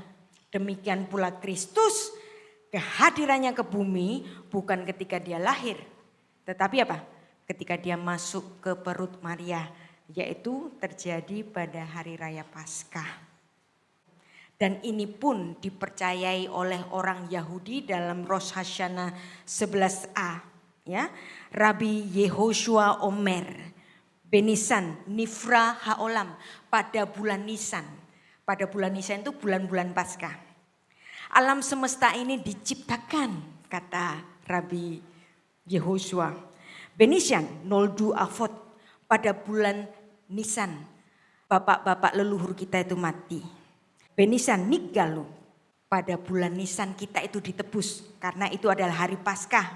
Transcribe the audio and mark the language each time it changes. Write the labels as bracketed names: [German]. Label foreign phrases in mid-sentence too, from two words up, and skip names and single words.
[Indonesian] Demikian pula Kristus kehadirannya ke bumi bukan ketika dia lahir. Tetapi apa? Ketika dia masuk ke perut Maria. Yaitu terjadi pada hari raya Paskah. Dan ini pun dipercayai oleh orang Yahudi dalam Rosh Hashanah 11a. [Hebrew] Ya, רבי יהושע אומר בניסן נברא העולם [Indonesian] pada bulan Nisan. Pada bulan Nisan itu bulan-bulan Paskah. Alam semesta ini diciptakan, kata Rabbi Yehoshua. [Hebrew] בניסן נולדו אבות [Indonesian] pada bulan Nisan. Bapak-bapak leluhur kita itu mati. [Hebrew] בניסן נגאלו [Indonesian] pada bulan Nisan kita itu ditebus karena itu adalah hari Paskah.